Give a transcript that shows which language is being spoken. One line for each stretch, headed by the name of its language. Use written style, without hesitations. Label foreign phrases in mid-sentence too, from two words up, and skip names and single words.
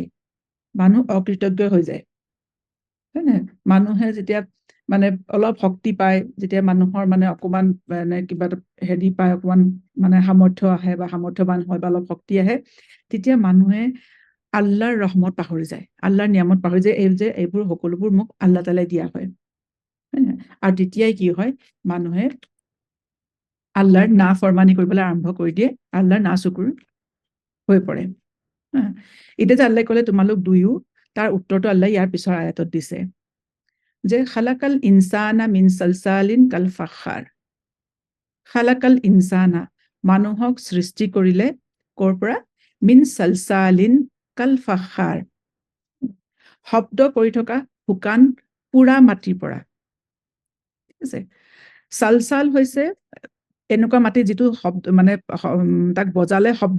Assamese: মানুহ অকৃতজ্ঞ হৈ যায় হয় নে মানুহে যেতিয়া মানে অলপ শক্তি পায় যেতিয়া মানুহৰ মানে অকমান মানে কিবা হেৰি পায় অকমান মানে সামৰ্থ্য আহে বা সামৰ্থ্যৱান হয় বা অলপ শক্তি আহে তেতিয়া মানুহে আল্লাহৰ ৰহমত পাহৰি যায় আল্লাহৰ নিয়ামত পাহৰি যায় এই যে এইবোৰ সকলোবোৰ মোক আল্লাহ তাআলাই দিয়া হয় আৰু তেতিয়াই কি হয় মানুহে আল্লাহৰ না ফৰমানি কৰিবলৈ আৰম্ভ কৰি দিয়ে আল্লাহৰ না চকুৰ হৈ পৰে এতিয়া যে আল্লাহ ক'লে তোমালোক দুয়ো তাৰ উত্তৰটো আল্লাহ ইয়াৰ পিছৰ আয়াতত দিছে যে
Arabic: خلق الإنسان من صلصال كالفخار خلق الإنسان
Assamese: মানুহক সৃষ্টি কৰিলে ক'ৰ পৰা
Arabic: من صلصال كالفخار
Assamese: শব্দ কৰি থকা শুকান পুৰা মাটিৰ পৰা ঠিক আছে সালসাল হৈছে এনেকুৱা মাটি যিটো শব্দ মানে তাক বজালে শব্দ